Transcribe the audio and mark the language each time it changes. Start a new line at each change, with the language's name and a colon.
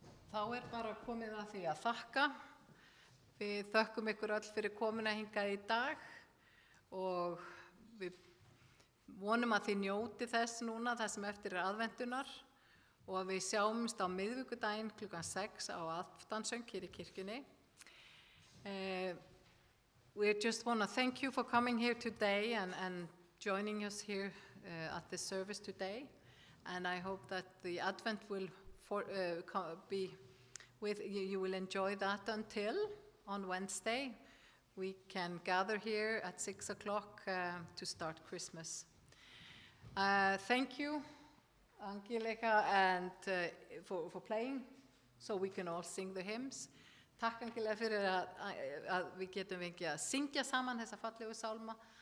Icelandic: Þá bara komið að því að þakka. Við þökkum ykkur öll fyrir komuna hingað í dag og við vonum að þið njóti þess núna, það sem eftir aðventunar og að við sjáumst á miðvikudaginn klukkan 6 á aftansöng hér í kirkjunni.
English: We just want to thank you for coming here today and joining us here at the service today. And I hope that the Advent will be with you. You will enjoy that until on Wednesday we can gather here at 6 o'clock to start Christmas. Thank you, Angelica, and for playing so we can all sing the hymns.
Icelandic: Takk Angelica fyrir að við getum fengið að syngja saman þessa fallegu sálma.